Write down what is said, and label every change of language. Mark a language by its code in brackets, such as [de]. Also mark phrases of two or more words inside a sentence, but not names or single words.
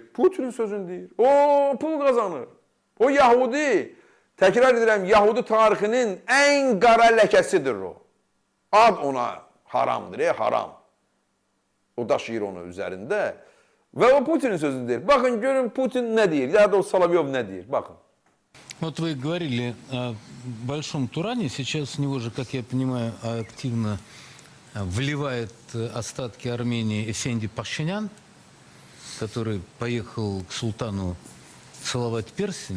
[az] Putinin sözünü deyir. O pul qazanır. O Yahudi. Təkrar edirəm, Yahudi tarixinin ən qara ləkəsidir o. Ad ona haramdır, haram. O daşıyır onu üzərində. Və o Putinin sözünü deyir. Bakın görün Путин ne deyir, ya da o Соловьев ne deyir. Bakın. [ru] Вот вы говорили о Большом Туране. Сейчас в него же, как я понимаю, активно вливает остатки Армении Эфенди Пашинян, который поехал к султану целовать перстень.